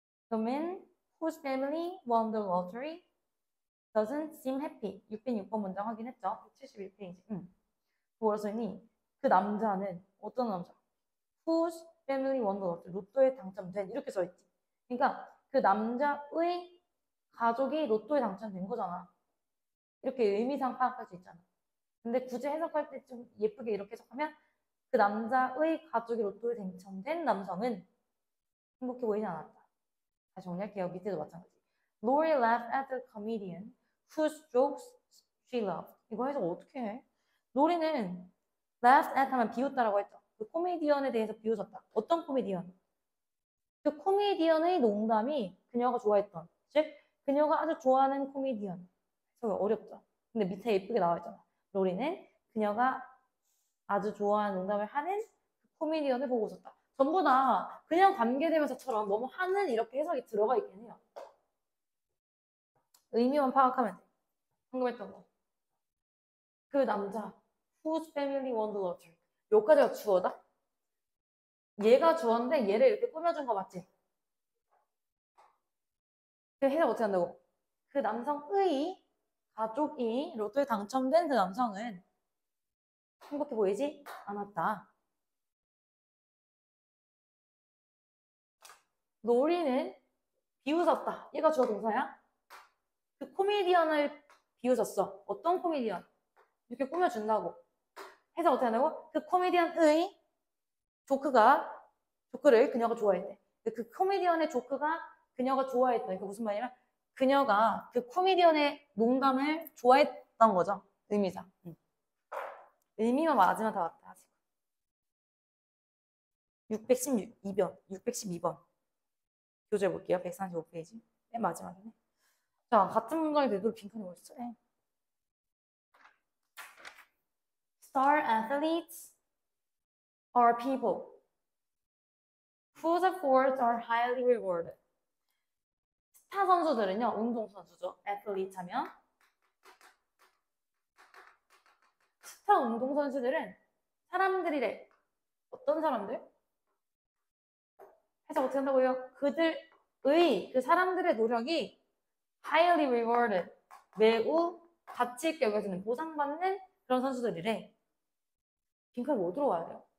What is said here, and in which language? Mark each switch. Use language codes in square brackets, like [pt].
[en] The man whose family won the lottery doesn't seem happy. [ko] 606번 문장 확인했죠? 171페이지. 뭐라 써있니? 그 남자는 어떤 남자? [en] Whose family won the lottery. [ko] 로또에 당첨된. 이렇게 써있지. 그러니까 그 남자의 가족이 로또에 당첨된 거잖아. 이렇게 의미상 파악할 수 있잖아. 근데 굳이 해석할 때 좀 예쁘게 이렇게 해석하면 그 남자의 가족이 로또에 당첨된 남성은 행복해 보이지 않았다. 다시 정리할게요. 밑에도 마찬가지. [en] Lori laughed at the comedian whose jokes she loved. [ko] 이거 해석 어떻게 해? 로리는 laughed at 하면 비웃다라고 했죠. 그 코미디언에 대해서 비웃었다. 어떤 코미디언? 그 코미디언의 농담이 그녀가 좋아했던, 즉 그녀가 아주 좋아하는 코미디언. 해석이 어렵죠. 근데 밑에 예쁘게 나와 있잖아. 로리는 그녀가 아주 좋아하는 농담을 하는 코미디언을 보고 있었다. 전부 다 그냥 관계대명사처럼 뭐뭐 하는 이렇게 해석이 들어가 있긴 해요. 의미만 파악하면 돼. 방금 했던 거. [en] 그 남자 whose family won the lottery. [ko] 여기까지가 주어다? 얘가 주어인데 얘를 이렇게 꾸며준 거 맞지? 그 해석 어떻게 한다고? 그 남성의 가족이 로또에 당첨된 그 남성은 행복해 보이지 않았다. 로리는 비웃었다. 얘가 주어 동사야? 그 코미디언을 비웃었어. 어떤 코미디언? 이렇게 꾸며준다고. 해석 어떻게 한다고? 그 코미디언의 조크를 그녀가 좋아했대. 그 코미디언의 조크가 그녀가 좋아했다. 이게 무슨 말이냐면 그녀가 그 코미디언의 농담을 좋아했던 거죠. 의미상. 의미만 맞으면 다 맞다. 612번. 교재 볼게요. 135페이지. 맨 마지막이네. 자, 같은 문장이 되도록 빈칸이 어딨어? [en] Star athletes are people whose efforts are highly rewarded. [ko] 스타 선수들은요, 운동선수죠. athletes 하면. 스타 운동선수들은 사람들이래. 어떤 사람들? 해석 어떻게 한다고요? 그들의, 그 사람들의 노력이 highly rewarded, 매우 가치 있게 여겨지는, 보상받는 그런 선수들이래. 빈칸이 뭐 들어와야 돼요?